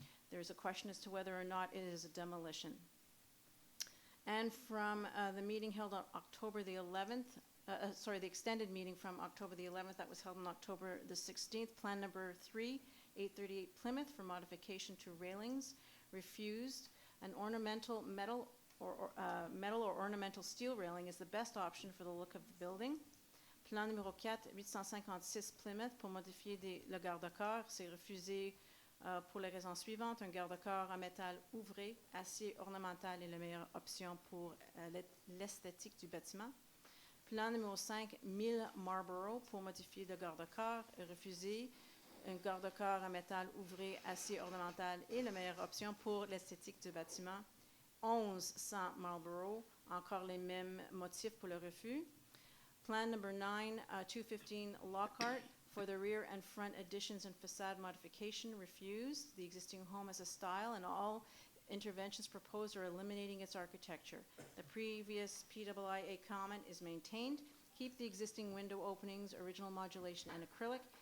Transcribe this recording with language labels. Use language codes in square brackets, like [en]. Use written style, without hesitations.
[en] There is a question as to whether or not it is a demolition. And from the meeting held on October the 11th, the extended meeting from October the 11th that was held on October the 16th, plan number 3, 838 Plymouth for modification to railings, refused. An ornamental metal or ornamental steel railing is the best option for the look of the building. [fr] Plan numéro 4, 856 Plymouth pour modifier le garde-corps, c'est refusé pour les raisons suivantes. Un garde-corps en métal ouvré, acier ornemental est la meilleure option pour l'esthétique du bâtiment. Plan numéro 5, 1000 Marlborough pour modifier le garde-corps, refusé. Un garde-corps en métal ouvré, acier ornemental est la meilleure option pour l'esthétique du bâtiment. 1100 Marlborough, encore les mêmes motifs pour le refus. [en] Plan number 9, 215 Lockhart for the rear and front additions and facade modification, refused. The existing home has a style, and all interventions proposed are eliminating its architecture. The previous PWIA comment is maintained. Keep the existing window openings, original modulation, and acrylic.